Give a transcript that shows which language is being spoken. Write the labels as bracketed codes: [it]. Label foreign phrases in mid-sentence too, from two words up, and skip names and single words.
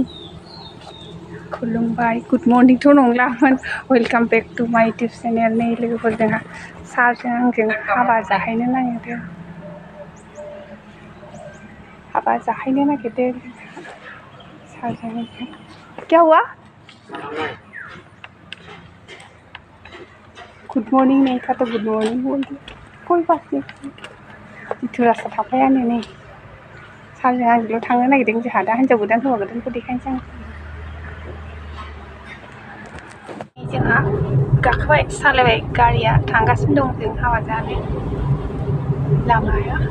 [brx] खुलुमबाय [en] good morning' [brx] नंलामोन [en] welcome back to my YouTube channel [brx] नै लोगोफोर जोंहा सारजों आंजों हाबा जाहैनो नागिरदों सारजों आंजों [hi] क्या हुआ [en] good morni [hi] नहीं था तो [en] good morning [hi] बोल दिया कोई बात नहीं [brx] जिथु रास्ता थाफायानो नै सारजों आंजोंल' थांनो नागिरदों जोंहा दा हिन्जाव गोदान हौवा गोदानखौ देखायनोसै आं जोंहा गाखोबाय सालायबाय गारिया थांगासिनो दं जों हाबा जानो लामाया